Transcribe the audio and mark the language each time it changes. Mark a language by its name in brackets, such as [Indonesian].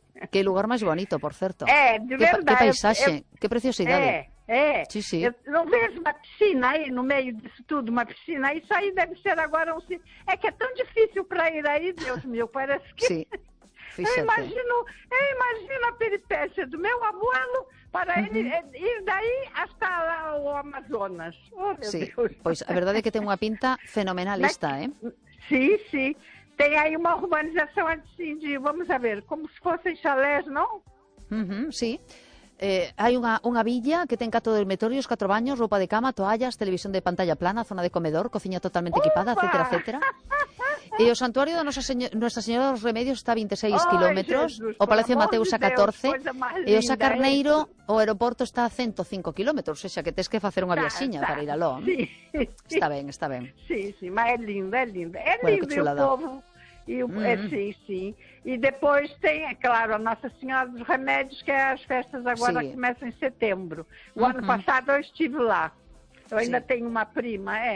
[Spanish] Qué lugar más bonito, por cierto. De verdad. Qué paisaje, qué preciosidad. Sí, sí. No ves una piscina ahí, [Portuguese] no medio de todo, [Spanish] una piscina. Eso ahí debe ser ahora un sí. Es que es tan difícil para ir ahí, Dios mío, parece que... Sí. [Portuguese] Eu imagino a peripécia do meu abuelo para ele ir daí até lá o Amazonas. Oh, meu [Spanish] sí. [Portuguese] Deus. Pois a verdade é que tem uma pinta fenomenal esta, Sim, sim. Tem aí uma urbanização assim de, [Spanish] vamos a ver, [Portuguese] como se fossem chalés, não? [Galician] Sim. Hai unha villa que ten 4 dormitorios, 4 baños, roupa de cama, toallas, televisión de pantalla plana, zona de comedor, cociña totalmente equipada, etcétera, etcétera. E o santuario de Nuestra Señora dos Remedios está a 26 kilómetros, o Palacio Mateus a 14, e o Sa Carneiro, o aeroporto está a 105 kilómetros, xa que tens que facer unha viaxiña para ir aló. Sí, está ben, está ben. [Portuguese] Sí, sí, mas é lindo, é lindo. É lindo, bueno, lindo o povo. Sim, sim. E depois tem, é claro, a Nossa Senhora dos Remédios, que as festas agora começam em setembro. O ano passado eu estive lá. Eu ainda tenho uma prima,